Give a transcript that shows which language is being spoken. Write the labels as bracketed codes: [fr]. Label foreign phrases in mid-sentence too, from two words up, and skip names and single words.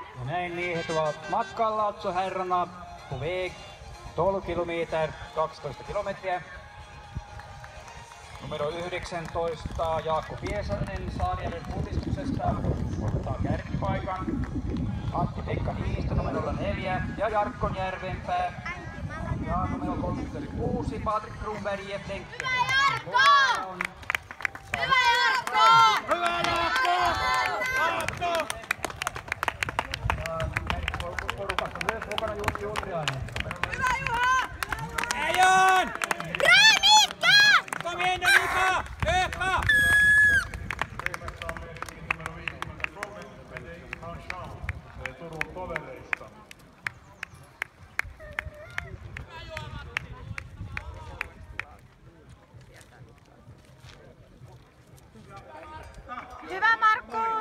[fi] Näin miehet ovat matkalla [sv] alltså herrarna på väg 12 kilometer, [fi] 12 kilometriä. Numero 19 Jaakko Piesanen Saarijärven putistuksesta ottaa kärkipaikan. Antti-Pekka Niinistö numero 4 ja Jarkko Järvenpää. Ja numero 36 Patrik Kronberg ja Flenke. Hyvä Jarkko! Hyvä Jaakko! Porukassa myös mukana Jussi Utriainen. Hyvä Juha! Ejon! [sv] Bra Mika! Kom igen nu Mika! Öka! [fi] Ryhmässä on myöskin numero 53, Fredrik Hanshan, Turun tovereista. Hyvä Markku!